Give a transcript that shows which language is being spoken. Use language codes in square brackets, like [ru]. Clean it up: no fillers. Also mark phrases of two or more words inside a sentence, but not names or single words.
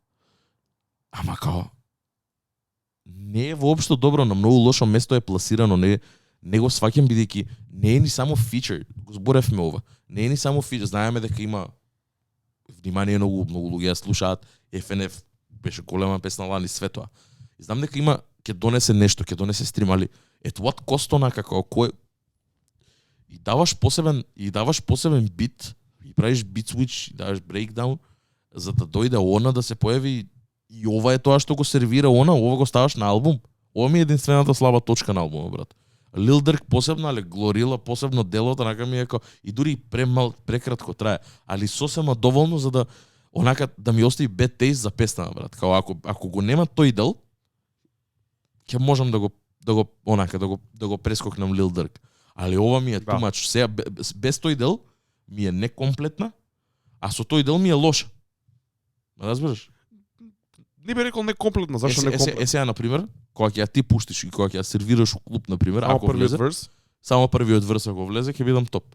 [mk] Ама као не е воопшто добро, на многу лошо место е пласирано, не го сваќам бидејќи не е ни само фичер, го зборевме ова. Не е ни само фичер, знаеме дека има внимание, многу луѓе ја слушаат, FNF беше голема песна лани, све тоа. И знам дека има ќе донесе нешто, ќе донесе стрим, али [en] at what cost [mk] онака, како и даваш посебен бит, и правиш бит switch, и даваш breakdown, за да дојде она да се појави и ова е тоа што го сервира она, ова го ставаш на албум. Ова ми е единствената слаба точка на албумот, брат. Lil Durk посебно, али Glorilla посебно делото, онака ми е и дури прекратко трае, али сосема доволно за да онака да ми остави [en] bad taste [mk] за песна, брат. Као ако го нема тој дел, ќе можам да го прескокнам Lil Durk. Али ова ми е [en] too much. [mk] Сега без тој дел ми е некомплетна, а со тој дел ми е лоша. Разбираш? Не би рекол некомплетна, зашто некомплетна? Сега на пример, кога ќе ја ти пуштиш и кога ќе ја сервираш у клуб на пример, ако влезе, само првиот верс ако влезе ќе бидам топ.